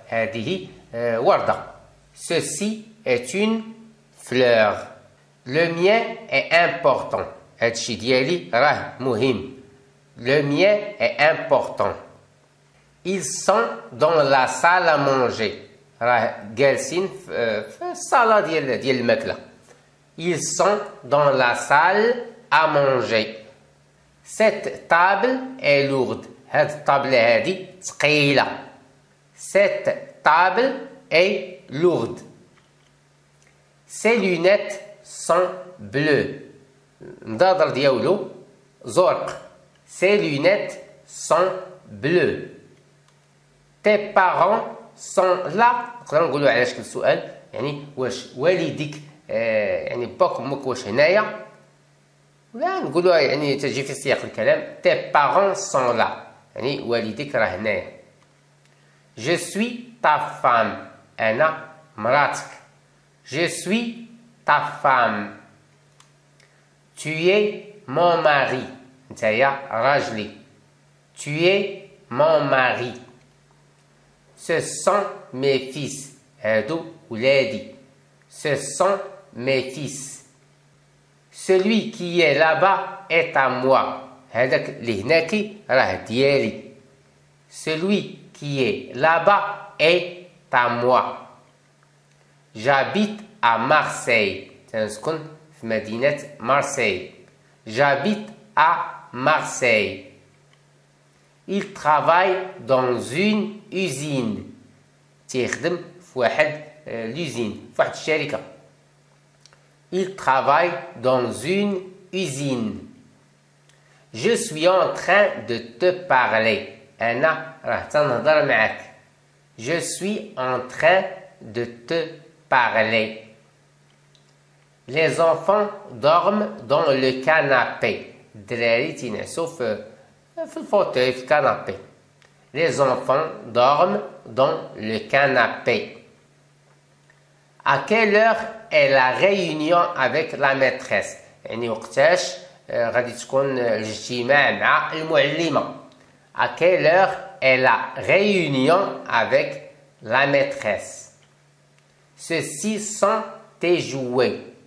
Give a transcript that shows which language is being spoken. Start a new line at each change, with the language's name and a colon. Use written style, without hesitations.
Arabic: هذه وردة.
French: Ceci est une fleur. Le mien est important.
Arabic: هادشي ديالي راه مهم.
French: Le mien est important. Ils sont dans la salle à manger.
Arabic: راه جالسين في الصالة ديال الماكلة.
French: Ils sont dans la salle à manger. Cette table est lourde.
Arabic: هاد الطابلة هادي ثقيلة.
French: Cette table est lourde. Ses lunettes sont bleues.
Arabic: النظاظر ديالو زرق.
French: Ses lunettes sont bleues. Tes parents sont là.
Arabic: نقدروا نقولوا على شكل سؤال، يعني واش والديك يعني باك وامك واش هنايا، ولا نقولوا يعني تجي في سياق الكلام
French: tes parents sont là،
Arabic: يعني والديك راه هنايا.
French: Je suis ta femme.
Arabic: أنا مراتك.
French: Je suis ta femme. Tu es mon mari.
Arabic: نتايا راجلي.
French: Tu es mon mari. Ce sont mes fils.
Arabic: هادو ولادي.
French: Ce sont mes fils. Celui qui est là-bas est à moi.
Arabic: هذاك اللي هناكي راه ديالي.
French: Celui qui est là-bas est à moi. J'habite à Marseille.
Arabic: تنسكن في مدينة مارسيل.
French: J'habite à Marseille. Il travaille dans une usine.
Arabic: تيخدم في واحد l'usine، في واحد الشركة.
French: Il travaille dans une usine. Je suis en train de te parler.
Arabic: أنا راه تنهضر معاك.
French: Je suis en train de te parler. Les enfants dorment dans le canapé.
Arabic: الدراري تينعسوا في الفوتوي، في الكنابي.
French: Les enfants dorment dans le canapé. À quelle heure est la réunion avec la maîtresse؟
Arabic: يعني وقتاش غادي تكون الاجتماع مع المعلمة.
French: À quelle heure est la réunion avec la maîtresse؟ Ceux-ci sont tes jouets.